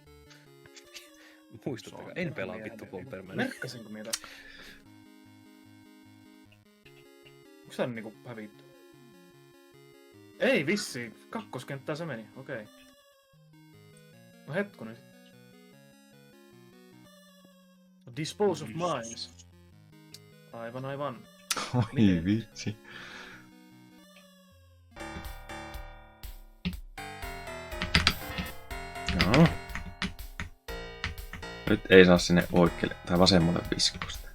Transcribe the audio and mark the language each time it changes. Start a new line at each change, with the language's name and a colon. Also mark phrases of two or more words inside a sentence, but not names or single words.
Finnish: Muistuttakaa, en pelaa vittu Bomberman. Merkkasinko mitä? Onko tää niinku hävitty? Ei vissi, kakkoskenttää se meni, okei. No hetkonen sitten.
English: Dispose of mines.
Finnish: Aivan. Oi Miten? vitsi. Joo. Nyt ei saa sinne oikealle tai vasemmalle viskosta.